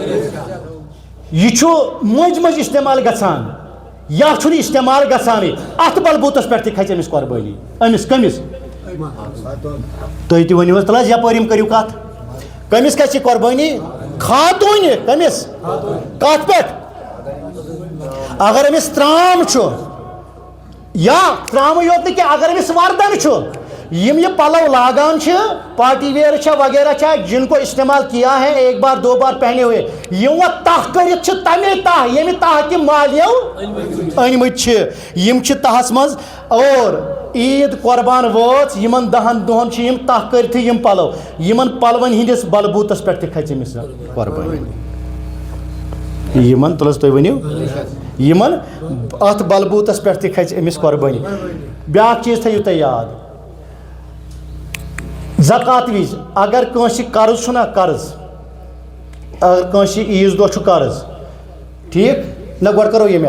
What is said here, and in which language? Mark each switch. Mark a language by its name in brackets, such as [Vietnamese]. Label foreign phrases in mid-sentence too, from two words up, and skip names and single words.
[Kashmiri] یہ چھُ مٔنٛزۍ مٔنٛزۍ استعمال گژھان یا چھُنہٕ استعمال گژھانٕے اتھ بلبوٗتس پٮ۪ٹھ تہِ کھسہِ أمِس قۄربٲنی أمِس کٔمِس تُہۍ تہِ ؤنِو حظ تَلہٕ حظ یپٲرۍ یِم کٔرِو کتھ کٔمِس کھسہِ یہِ قۄربٲنی خاتوٗنہِ کٔمِس کتھ پٮ۪ٹھ اگر أمِس ترام چھُ یا ترامٕے یوت نہٕ کینٛہہ اگر أمِس وردن چھُ یم یہ پلو لاگان چھِ [English] party wear [Kashmiri] چھا وغیرہ چھا [Urdu] جن کو استعمال کیا ہے 1 بار 2 بار پہنے ہوئے [Kashmiri] یم وہ تہ کرتھ چھِ تمے تہ ییٚمہِ تہ تہِ مالیو أنمٕتۍ چھِ یم چھِ تہس منٛز اور عیٖد قۄربان وٲژ یِمن 10 دۄہن چھِ یم تہ کٔرتھٕے یم پلو یمن پلون ہٕنٛدِس بلبوٗتس پٮ۪ٹھ تہِ کھژِ أمِس قۄربٲنی یمن تُل حظ تُہۍ ؤنِو یمن اتھ بلبوٗتس پٮ۪ٹھ تہِ کھژِ أمِس قۄربٲنی بیٛاکھ چیٖز تھٲیِو تُہۍ یاد زکات وِزِ اگر کٲنٛسہِ قرض چھُنہ قرض اگر کٲنٛسہِ عیٖذ دۄہ چھُ قرض ٹھیٖک نہ گۄڈٕ کرو ییٚمہِ